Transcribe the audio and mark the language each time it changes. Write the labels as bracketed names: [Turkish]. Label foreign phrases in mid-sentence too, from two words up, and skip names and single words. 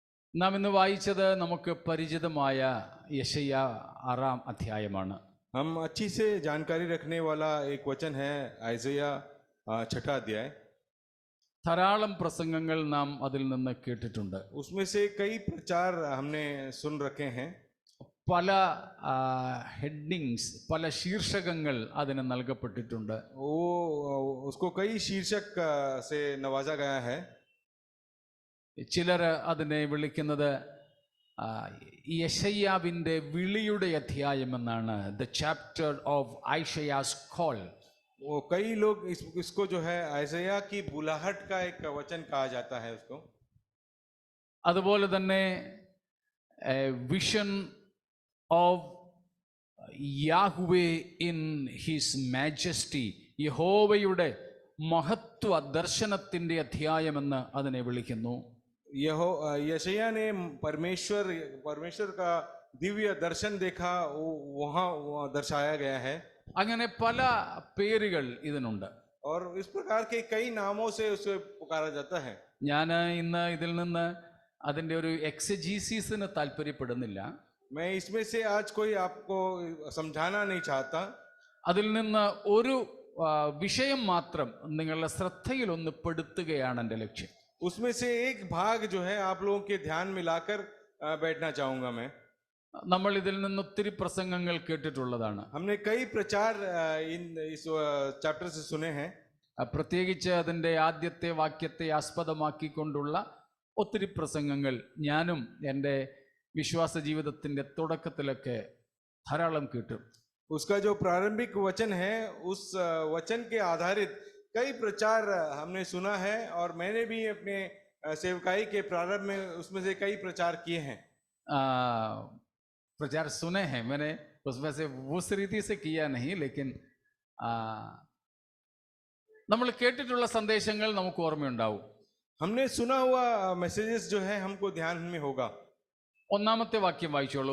[Malayalam] നാം ഇന്ന് വായിച്ചത് നമുക്ക് പരിചിതമായ യെശയ്യാ 6-ാം അധ്യായമാണ്. [Hindi] हम अच्छी से जानकारी रखने वाला एक वचन है ഐസയ്യ 6 अध्याय. [Malayalam] ധാരാളം പ്രസംഗങ്ങൾ നാം അതിൽ നിന്ന് കേട്ടിട്ടുണ്ട്. [Hindi] उसमें से कई प्रचार हमने सुन रखे हैं. [Malayalam] പല ഹെഡിങ്സ്, പല ശീർഷകങ്ങൾ അതിന് നൽകപ്പെട്ടിട്ടുണ്ട്. [Hindi] वो उसको कई शीर्षक से नवाजा गया है. [Malayalam] ചിലർ അതിനെ വിളിക്കുന്നത് യെശയ്യാവിൻ്റെ വിളിയുടെ അധ്യായം എന്നാണ്. [English] The chapter of Isaiah's call. [Hindi] वो कई लोग इसको जो है ഐസയ്യ की बुलाहट का एक वचन कहा जाता है उसको. [Malayalam] അതുപോലെ തന്നെ [English] vision of Yahweh in his majesty, [Malayalam] യഹോവയുടെ മഹത്വ ദർശനത്തിൻ്റെ അധ്യായമെന്ന് അതിനെ വിളിക്കുന്നു. [Hindi] यशायाह ने परमेश्वर का दिव्य दर्शन देखा, वहाँ दर्शाया गया है. [Malayalam] അങ്ങനെ പല പേരുകൾ ഇതിനുണ്ട്. [Hindi] और इस प्रकार के कई नामों से उसे पुकारा जाता है. [Malayalam] ഞാൻ ഇന്ന് ഇതിൽ നിന്ന് അതിൻ്റെ ഒരു എക്സജീസിസിന് താല്പര്യപ്പെടുന്നില്ല. [Hindi] मैं इसमें से आज कोई आपको समझाना नहीं चाहता. [Malayalam] അതിൽ നിന്ന് ഒരു വിഷയം മാത്രം നിങ്ങളുടെ ശ്രദ്ധയിൽ ഒന്ന് പെടുത്തുകയാണ് എൻ്റെ ലക്ഷ്യം. [Hindi] उसमें से एक भाग जो है आप लोगों के ध्यान में लाकर बैठना चाहूंगा मैं. [Malayalam] നമ്മൾ ഇതിൽ നിന്ന് ഒത്തിരി പ്രസംഗങ്ങൾ കേട്ടിട്ടുള്ളതാണ്. [Hindi] हमने कई प्रचार इस चैप्टर से सुने हैं. [Malayalam] പ്രത്യേകിച്ച് അതിൻ്റെ ആദ്യത്തെ വാക്യത്തെ ആസ്പദമാക്കിക്കൊണ്ടുള്ള ഒത്തിരി പ്രസംഗങ്ങൾ ഞാനും എൻ്റെ വിശ്വാസ ജീവിതത്തിൻ്റെ തുടക്കത്തിലൊക്കെ ധാരാളം കേട്ടു. [Hindi] उसका जो प्रारंभिक वचन है, उस वचन के आधारित कई प्रचार हमने सुना है और मैंने भी अपने सेवकाई के प्रारंभ में उसमें से कई प्रचार किए हैं. प्रचार सुने हैं मैंने, उसमें से उस रीति से किया नहीं, लेकिन [Malayalam] നമ്മൾ കേട്ടിട്ടുള്ള സന്ദേശങ്ങൾ നമുക്ക് ഓർമ്മയുണ്ടാവും. [Hindi] हमने सुना हुआ मैसेजेस जो है हमको ध्यान में होगा. [Malayalam] ഒന്നാമത്തെ വാക്യം വായിച്ചോളൂ.